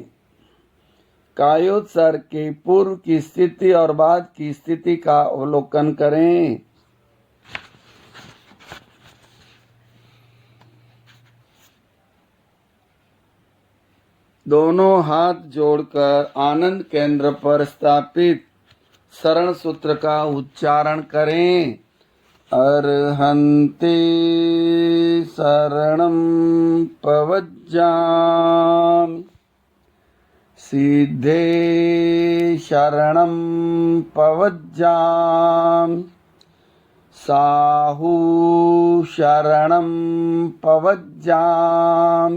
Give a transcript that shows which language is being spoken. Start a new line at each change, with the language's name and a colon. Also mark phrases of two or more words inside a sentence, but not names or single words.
Hindi: कायोत्सर्ग के पूर्व की स्थिति और बाद की स्थिति का अवलोकन करें। दोनों हाथ जोड़कर आनंद केंद्र पर स्थापित शरण सूत्र का उच्चारण करें।
Prakrit languages: अर्हन्ते शरणं पवज्जामि। सिद्धे शरणं पवज्जामि। साहु शरणं पवज्जामि।